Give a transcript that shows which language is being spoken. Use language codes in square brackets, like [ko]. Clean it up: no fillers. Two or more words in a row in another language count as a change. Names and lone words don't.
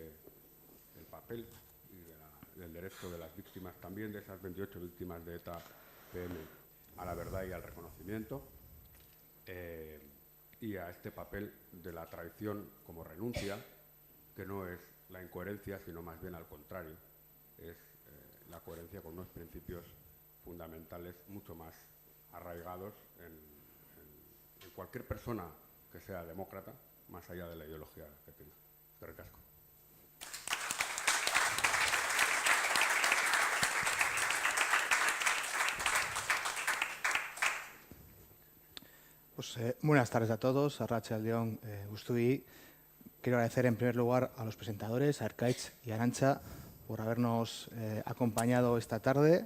[es] y del derecho de las víctimas, también de esas 28 víctimas de ETA-PM, a la verdad y al reconocimiento, y a este papel de la traición como renuncia, que no es la incoherencia, sino más bien al contrario, es la coherencia con unos principios fundamentales mucho más arraigados en cualquier persona que sea demócrata, más allá de la ideología que tenga. [eu] Eskerrik asko. [es] Pues, buenas tardes a todos, [eu] Arratsalde-on guztioi. [es] Quiero agradecer en primer lugar a los presentadores, a Arkaitz y a Arantxa, por habernos acompañado esta tarde.